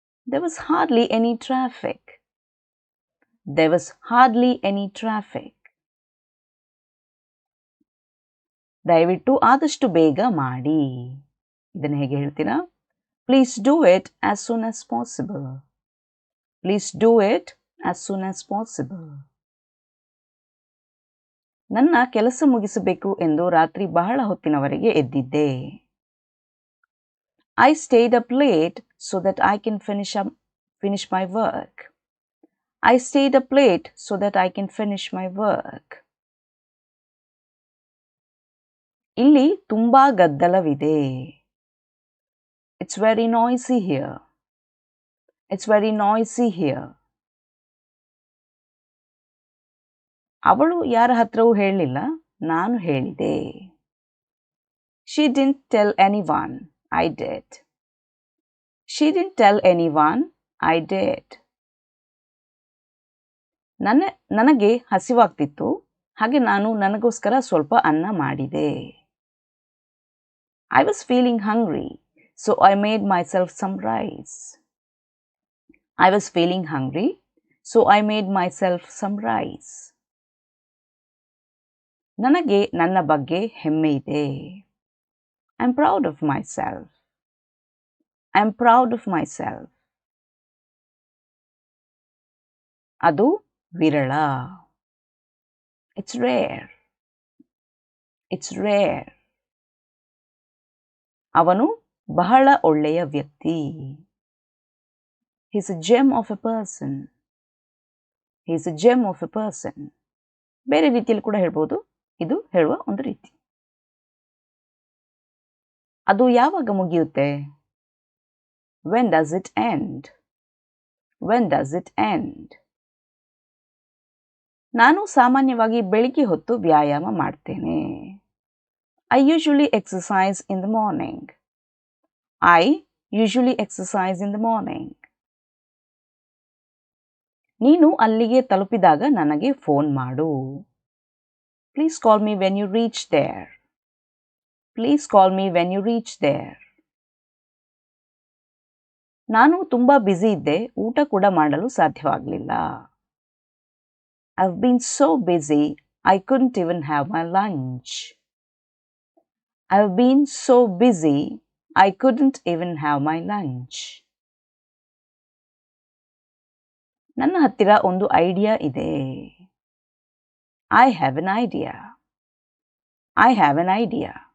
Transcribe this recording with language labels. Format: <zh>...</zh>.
<en>There was hardly any traffic. There was hardly any traffic.</en> <kn>ದಯವಿಟ್ಟು ಆದಷ್ಟು ಬೇಗ ಮಾಡಿ. ಇದನ್ನು ಹೇಗೆ ಹೇಳ್ತೀರಾ?</kn> <en>Please do it as soon as possible. Please do it as soon as possible.</en> <kn>ನನ್ನ ಕೆಲಸ ಮುಗಿಸಬೇಕು ಎಂದು ರಾತ್ರಿ ಬಹಳ ಹೊತ್ತಿನವರೆಗೆ ಎದ್ದಿದ್ದೆ.</kn> <en>I stayed up late so that I can finish my work. I stayed up late so that I can finish my work.</en> <kn>ಇಲ್ಲಿ ತುಂಬಾ ಗದ್ದಲವಿದೆ.</kn> <en>It's very noisy here. It's very noisy here.</en> <kn>ಅವಳು ಯಾರ ಹತ್ರವೂ ಹೇಳಲಿಲ್ಲ, ನಾನು ಹೇಳಿದೆ.</kn> <en>She didn't tell anyone. I did. She didn't tell anyone. I did.</en> <kn>ನನಗೆ ಹಸಿವಾಗ್ತಿತ್ತು, ಹಾಗೆ ನಾನು ನನಗೋಸ್ಕರ ಸ್ವಲ್ಪ ಅನ್ನ ಮಾಡಿದೆ.</kn> <en>I was feeling hungry, so I made myself some rice. I was feeling hungry, so I made myself some rice.</en> <kn>ನನಗೆ ನನ್ನ ಬಗ್ಗೆ ಹೆಮ್ಮೆ ಇದೆ.</kn> <en>I'm proud of myself. I'm proud of myself.</en> <kn>ಅದು ವಿರಳ.</kn> <en>It's rare. It's rare.</en> <kn>ಅವನು ಬಹಳ ಒಳ್ಳೆಯ ವ್ಯಕ್ತಿ.</kn> <en>He's a gem of a person. He's a gem of a person.</en> <kn>ಬೇರೆ ರೀತಿಯಲ್ಲಿ ಕೂಡ ಹೇಳ್ಬೋದು. ಇದು ಹೇಳುವ ಒಂದು ರೀತಿ. ಅದು ಯಾವಾಗ ಮುಗಿಯುತ್ತೆ?</kn> <en>When does it end? When does it end?</en> <kn>ನಾನು ಸಾಮಾನ್ಯವಾಗಿ ಬೆಳಿಗ್ಗೆ ಹೊತ್ತು ವ್ಯಾಯಾಮ ಮಾಡ್ತೇನೆ.</kn> <en>I usually exercise in the morning. I usually exercise in the morning.</en> <kn>ನೀನು ಅಲ್ಲಿಗೆ ತಲುಪಿದಾಗ ನನಗೆ ಫೋನ್ ಮಾಡು.</kn> <en>Please call me when you reach there. Please call me when you reach there.</en> <kn>ನಾನು ತುಂಬಾ ಬ್ಯುಸಿ ಇದ್ದೆ, ಊಟ ಕೂಡ ಮಾಡಲು ಸಾಧ್ಯವಾಗಲಿಲ್ಲ.</kn> <en>I've been so busy, I couldn't even have my lunch. I've been so busy, I couldn't even have my lunch.</en> <kn>ನನ್ನ ಹತ್ತಿರ ಒಂದು ಐಡಿಯಾ ಇದೆ.</kn> <en>I have an idea. I have an idea.</en>